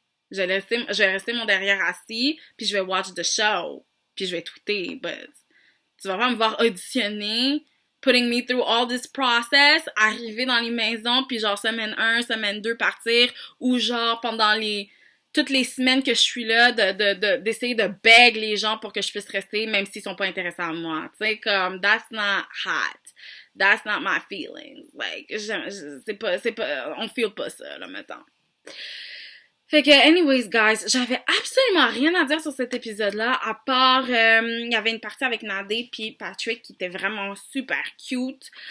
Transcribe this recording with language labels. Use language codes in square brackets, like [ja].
[fr] Je vais rester mon derrière assis, puis je vais [en] watch the show, [fr] puis je vais tweeter, but tu vas pas me voir auditionner, [en] putting me through all this process, [fr] arriver dans les maisons, puis genre semaine 1, semaine 2 partir, ou genre pendant toutes les semaines que je suis là, d'essayer de beg les gens pour que je puisse rester, même s'ils sont pas intéressés à moi. Tu sais, comme, [en] that's not hot. That's not my feelings. [fr] Like, c'est pas, on feel pas ça, là, mettons. Fait que, anyways, guys, j'avais absolument rien à dire sur cet épisode-là, à part, il y avait une partie avec Nadé puis Patrick qui était vraiment super cute.